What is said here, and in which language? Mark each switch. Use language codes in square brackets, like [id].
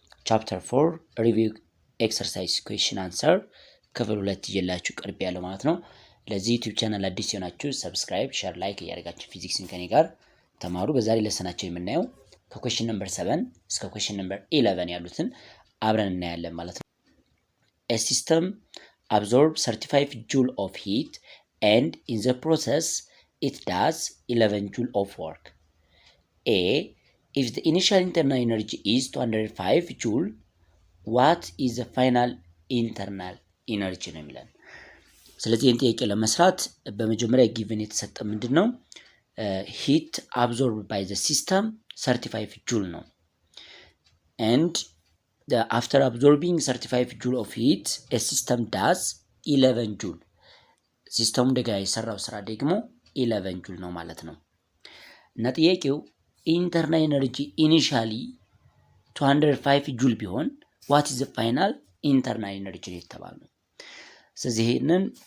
[am] ቻፕተር 4 ሪቪው ኤክሰርሳይዝ ኩዌስችን አንሰር ክፍል 2 ይዤላችሁ ቀርቤያለሁ ማለት ነው። ለዚህ ዩቲዩብ ቻናል አዲስ የሆናችሁ ሰብስክራይብ፣ ሼር፣ ላይክ እያደረጋችሁ ፊዚክስን ከኔ ጋር ተማሩ። በዛሬ ለሰናችን የምናየው ከኩዌስችን ነምበር 7 እስከ ኩዌስችን ነምበር 11 ያሉትን አብረን እናያለን ማለት ነው። [en] A system absorbs 35 joule of heat and in the process it does 11 joule of work. A. If the initial internal energy is 205 joule, what is the final internal energy [am] ነው የሚለን። ስለዚህ ይህን ጥያቄ ለመስራት በመጀመሪያ ጊቭን የተሰጠ ምንድን ነው? [en] ሂት አብዞርብ ባይ ዘ ሲስተም 35 ጁል [am] ነው [en] and after absorbing 35 joule of heat a system does 11 joule [am] ሲስተሙ እንደገና የሰራው ስራ ደግሞ 11 joule ነው ማለት ነው። እና ጥያቄው ኢንተርናል ኤነርጂ ኢኒሻሊ 205 joule ቢሆን [en] what is the final internal energy [am] ነው የተባለው። ስለዚህ ይሄንን